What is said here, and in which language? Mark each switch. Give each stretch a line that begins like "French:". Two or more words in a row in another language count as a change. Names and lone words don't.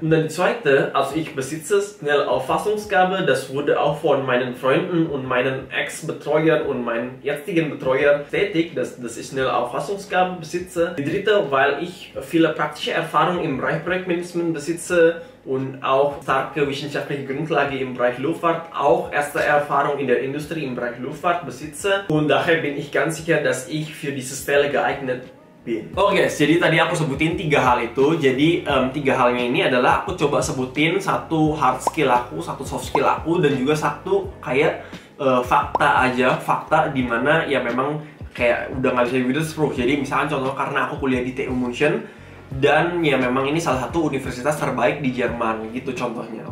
German: Und dann die zweite, also ich besitze schnelle Auffassungsgabe, das wurde auch von meinen Freunden und meinen Ex-Betreuern und meinen jetzigen Betreuer tätig, dass ich schnelle Auffassungsgabe besitze. Die dritte, weil ich viele praktische Erfahrung im Bereich Projektmanagement besitze und auch starke wissenschaftliche Grundlage im Bereich Luftfahrt, auch erste Erfahrung in der Industrie im Bereich Luftfahrt besitze und daher bin ich ganz sicher, dass ich für diese Stelle geeignet bin.
Indonesian: Oke guys, jadi tadi aku sebutin 3 hal itu. Jadi 3 halnya ini adalah aku coba sebutin satu
English: hard skill
Indonesian: aku, satu
English: soft skill
Indonesian: aku, dan juga satu kayak fakta aja, fakta dimana ya memang kayak udah nggak bisa di-disprove. Jadi misalkan contoh karena aku kuliah di TU München dan ya memang ini salah satu universitas terbaik di Jerman gitu contohnya.